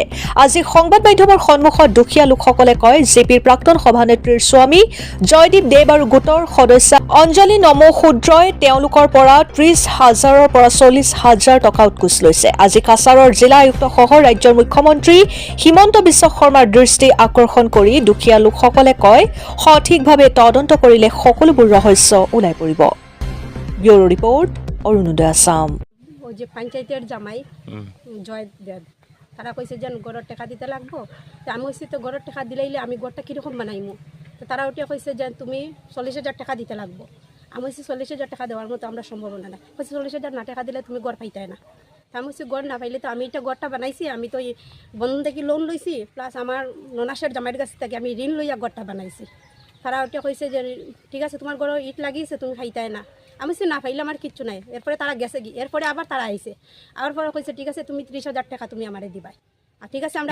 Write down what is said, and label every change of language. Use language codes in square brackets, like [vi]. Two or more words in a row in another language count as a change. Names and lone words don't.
[as] আজি সংবাদ মাধ্যমৰ সন্মুখত দুখীয়া লোকসকলে কয় জিপিৰ প্ৰাক্তন সভানেত্ৰীৰ স্বামী জয়দীপ দেৱ আৰু গোটৰ সদস্য অঞ্জলি নমশূদ্ৰই তেওঁলোকৰ পৰা ৩০,০০০ৰ পৰা ৪০,০০০ টকা উৎকোচ লৈছে আজি কাছাৰৰ জিলা আয়ুক্তসহ ৰাজ্যৰ মুখ্যমন্ত্ৰী হিমন্ত বিশ্ব শৰ্মাৰ দৃষ্টি আকৰ্ষণ কৰি দুখীয়া লোকসকলে কয় সঠিকভাৱে তদন্ত কৰিলে সকলোবোৰ ৰহস্য ওলাই পৰিব [en] bureau report [as] অৰুণোদয় আসাম [bn] ওই যে পঞ্চায়েতের জামাই জয় দেব তারা কইছে যে গড়ের টাকা দিতে লাগবো তো আমি কইছি তো গড়ের টাকা দিলাইলে আমি গড়টা কীরকম বানাইমু তো তারা ওটা কইছে যে তুমি ৪০,০০০ টাকা দিতে লাগবো আমি কইছি ৪০,০০০ টাকা দেওয়ার মতো আমরা সম্ভাবনা না কইছি ৪০,০০০ না টাকা দিলে তুমি গড় পাইতে না তো আমি কইছি গড় না পাইলে তো আমি এটা গড়টা বানাইছি আমি তো এই বন্ধন থেকে লোন লইছি প্লাস আমার ননাসের জামাইয়ের কাছ থেকে আমি ঋণ লইয়া গড়টা বানাইছি তারা ওটা কইছে যে ঠিক আছে তোমার গড় ইট লাগিয়েছে তুমি খাইতে না আমি সে না পাইলে আমার কিচ্ছু নাই এরপরে তারা গেছে কি এরপরে আবার তারা আইছে আবার পরে কইছে ঠিক আছে তুমি ৩০,০০০ টাকা তুমি আমারে দিবাই আর ঠিক আছে আমরা